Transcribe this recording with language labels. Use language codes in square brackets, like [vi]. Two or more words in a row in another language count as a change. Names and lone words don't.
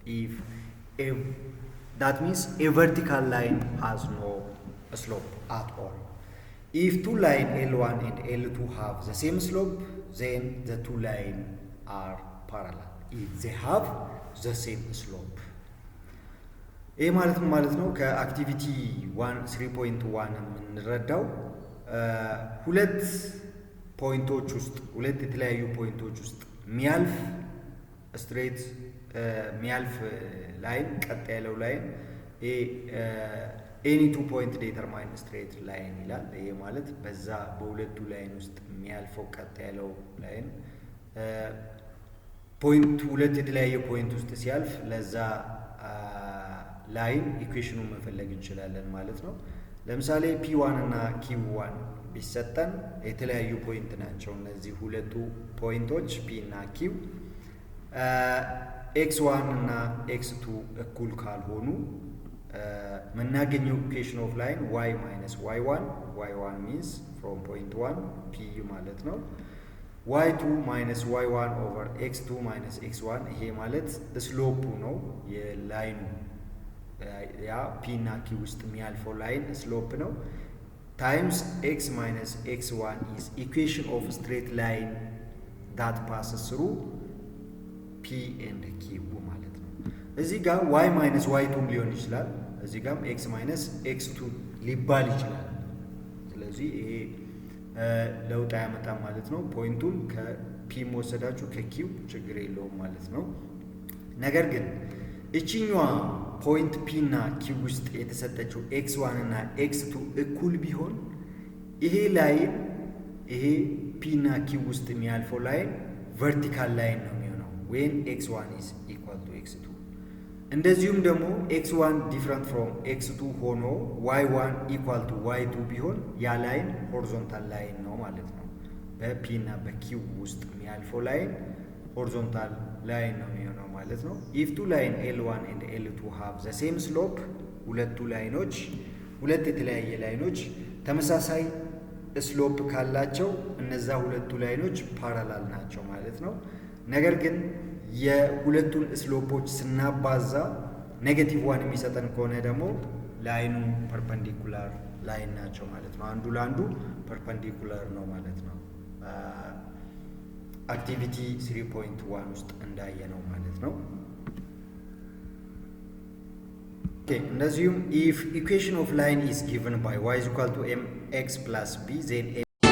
[en] That means a vertical line has no slope at all. If two lines L1 and L2 have the same slope, then the two lines are parallel. If they have the same slope. [am] ይህ ማለት ነው ከአክቲቪቲ 3.1 የምንረዳው ሁለት የተለያዩ ፖይንቶች ውስጥ የሚያልፍ ስትሬት የሚያልፍ ላይን ቀጥ ያለው ላይን [en] any 2 point determine straight line [am] ይላል። ይሄ ማለት በዛ በሁለቱ ላይን ውስጥ የሚያልፈው ቀጥ ያለው ላይን ሁለት የተለያየ ፖይንት ውስጥ ሲያልፍ ለዛ ላይን ኢኩዌሽኑን መፈለግ እንችላለን ማለት ነው። ለምሳሌ P1 እና Q1 ቢሰጠን የተለያዩ ፖይንት ናቸው እነዚህ ሁለቱ ፖይንቶች P እና Q። x1 እና x2 እኩል ካልሆኑ የምናገኘው [en] equation of line y minus y1 means from point 1 P [am] ማለት ነው። [en] y2 minus y1 over x2 minus x1 [am] ይሄ ማለት ስሎፑ ነው የላይኑ ያ P እና Q ውስጥ የሚያልፈው ላይን ስሎፕ ነው [en] times x minus x1 is equation of straight line that passes through P and Q [am] ማለት ነው። እዚህ ጋር [en] y minus y2 [am] ሊሆን ይችላል፣ እዚህ ጋርም [en] x minus x2 [am] ሊባል ይችላል። ስለዚህ ይሄ ለውጥ አያመጣም ማለት ነው። ፖይንቱን ከP ወሰዳችሁ ከQ ችግር የለውም ማለት ነው። ነገር ግን እቺኛዋ ፖይንት P እና Q ውስጥ የተሰጠችው x1 እና x2 እኩል ቢሆን ይሄ ላይን ይሄ P እና Q ውስጥ የሚያልፈው ላይን ቨርቲካል ላይን ነው የሚሆነው [en] when x1 is equal to x2። [am] እንደዚሁም ደግሞ [en] x1 different from x2 [am] ሆኖ [en] y1 equal to y2 [am] ቢሆን ያ ላይን ሆሪዞንታል ላይን ነው ማለት ነው። በP እና በQ ውስጥ የሚያልፈው ላይን ሆሪዞንታል ላይን ነው የሚሆነው ማለት ነው። [en] if two line L1 and L2 have the same slope [am] ሁለት የተለያየ ላይኖች ተመሳሳይ ስሎፕ ካላቸው እነዛ ሁለቱ ላይኖች ፓራላል ናቸው ማለት ነው። ነገር ግን የሁለቱን ስሎፖች ስናባዛ ኔጌቲቭ 1 የሚሰጠን ከሆነ ደግሞ ላይኑ ፐርፐንዲኩላር ላይን ናቸው ማለት ነው። አንዱ ለአንዱ ፐርፐንዲኩላር ነው ማለት ነው። አክቲቪቲ 3.1 ውስጥ እንዳየነው ማለት ነው። [en] እንደዚሁም if equation of line is given by y is equal to mx plus b then